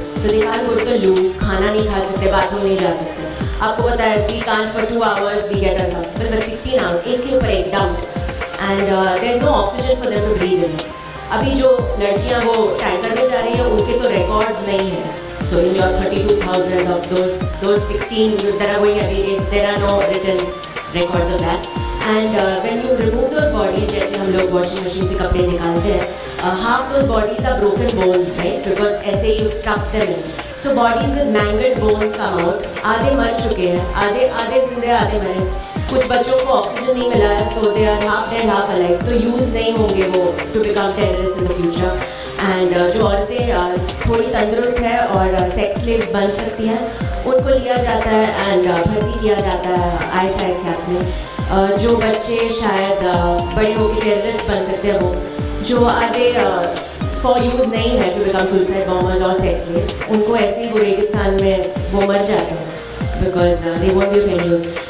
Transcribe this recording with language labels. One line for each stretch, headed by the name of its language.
Hindi: तो
English: they can't go to the loo,
Hindi: खाना नहीं खा सकते, बाथरूम नहीं जा सकते। आपको पता है
English: we can't for 2 hours we get a dump, but 16 hours
Hindi: एक के ऊपर एक
English: Dump, and there is no oxygen for them to breathe in.
Hindi: अभी जो लड़कियाँ वो टैंकर में जा रही है उनके तो रिकॉर्ड्स नहीं है।
English: So in your 32,000 of those 16 that are going every day, there are no written records of that. And when you remove those bodies,
Hindi: जैसे हम लोग वॉशिंग मशीन से कपड़े निकालते हैं,
English: half those bodies are broken bones, right? Because ऐसे you stuff them in. So bodies with mangled bones come out.
Hindi: आधे मर चुके हैं, आधे जिंदे, आधे मरे। कुछ बच्चों को ऑक्सीजन नहीं मिला है तो
English: they are half dead, half alive.
Hindi: तो यूज़ नहीं होंगे वो
English: to become terrorists in the future.
Hindi: And जो औरतें थोड़ी तंदुरुस्त है और सेक्स स्लेव्स बन सकती हैं, उनको लिया जाता है एंड भर्ती किया जाता है ISIS कैंप में। जो बच्चे शायद बड़े होकर टेररिस्ट बन सकते हैं, वो जो आधे
English: for use नहीं है to become suicide bombers
Hindi: और सेक्स स्लेव्स, उनको ऐसे ही रेगिस्तान में वो मर जाते हैं
English: Because they won't be of any use.